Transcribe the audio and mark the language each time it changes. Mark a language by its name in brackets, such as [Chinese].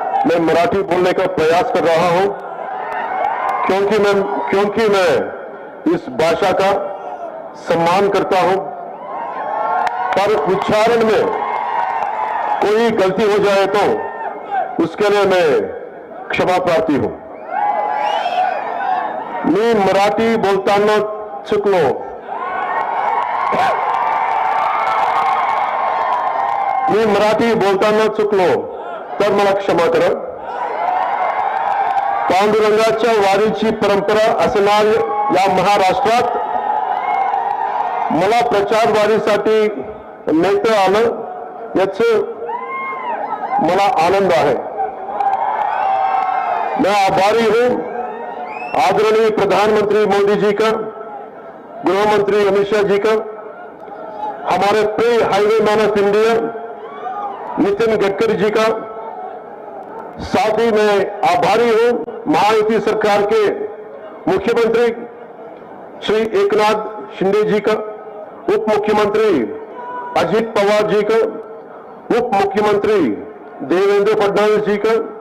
[Hindi] मैं मराठी बोलने का प्रयास कर रहा हूं क्योंकि मैं इस भाषा का सम्मान करता हूं, पर उच्चारण में कोई गलती हो जाए तो उसके लिए मैं क्षमा प्रार्थी हूं। [Marathi] मी मराठी बोलताना चुकलो, मी मराठी बोलताना चुकलो तर मला क्षमा करा। पांडुरंगाच्या वारीची परंपरा असणाऱ्या या महाराष्ट्रात मला प्रचार वारीसाठी नेता आलं, याचे मला आनंद आहे। [Hindi] मैं आभारी हूं आदरणीय प्रधानमंत्री मोदी जी का, गृह मंत्री अमित शाह जी का, हमारे प्रिय highway man of India Nitin Gadkari ji का, साथ ही मैं आभारी हूं महायुति सरकार के मुख्यमंत्री श्री एकनाथ शिंदे जी का, उप मुख्यमंत्री अजित पवार जी का, उप मुख्यमंत्री देवेंद्र फडणवीस जी का।